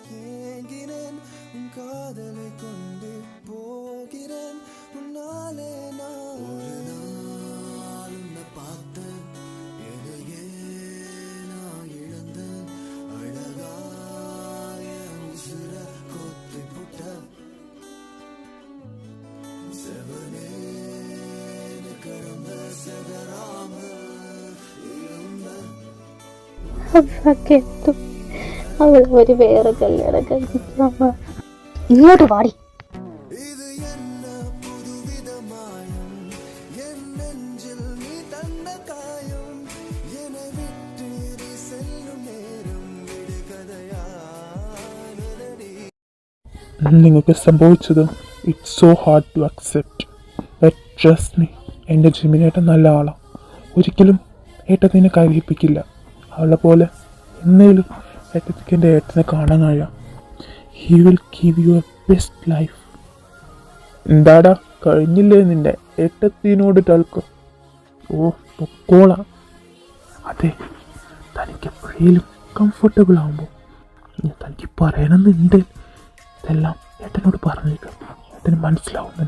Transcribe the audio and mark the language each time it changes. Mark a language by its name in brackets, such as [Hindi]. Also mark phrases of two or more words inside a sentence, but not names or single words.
[Tamil] ஏங்கினேன் உன் காதலை கொண்டு போகிறேன் உன்னாலே நான் ஒரு நாள் உன்னை பார்த்தேன் எதையே நான் இழந்தேன் அழகாய உசுர கொத்தி புட்ட செவனே கடந்த செதறாம இருந்த [Malayalam] കെട്ടു. അവൾ ഒരു വേറെ കല്യാണം കഴിച്ചു. ഇങ്ങോട്ട് പാടി. [Tamil] இது என்ன புதுவிதமாயம் என் நெஞ்சில் நீ தந்த காயம் என்னை விட்டு நீ செல்லும் நேரம் விடுகதையானதடி [Malayalam] നിങ്ങൾക്ക് സംഭവിച്ചത് [English] it's so hard to accept. but trust me, [Malayalam] എൻ്റെ ജിമിനേട്ടൻ നല്ല ആളാണ്. ഒരിക്കലും ഏട്ടത്തിനെ കരയിപ്പിക്കില്ല. അവളെ പോലെ എന്നേലും ഏട്ടത്തിക്ക് എൻ്റെ ഏട്ടനെ കാണാൻ കഴിയാം. [English] He will give you a best life. [Malayalam] എന്താടാ, കഴിഞ്ഞില്ലേ നിൻ്റെ ഏട്ടത്തിനോട് ടൽക്ക്? ഓ പൊക്കോളാം. അതെ, തനിക്ക് എപ്പോഴേലും കംഫർട്ടബിൾ ആകുമ്പോൾ തനിക്ക് പറയണമെന്നുണ്ട്. ഇതെല്ലാം ഏട്ടനോട് പറഞ്ഞേക്കാം, ഏട്ടന് മനസ്സിലാവുമെന്ന്.